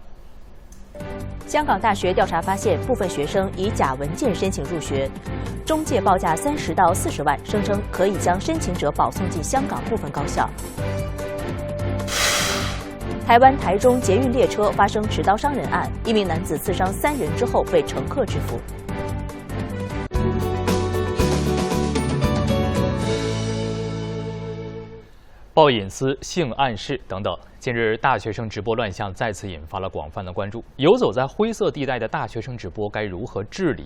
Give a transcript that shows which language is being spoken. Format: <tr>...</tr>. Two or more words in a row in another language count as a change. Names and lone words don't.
<zh>香港大學調查發現，部分學生以假文件申請入學，中介報價30到40萬，聲稱可以將申請者保送進香港部分高校。台灣台中捷運列車發生持刀傷人案，一名男子刺傷3人之後被乘客制服。暴隐私、性暗示等等。近日，大学生直播乱象再次引发了广泛的关注。游走在灰色地带的大学生直播该如何治理？</zh>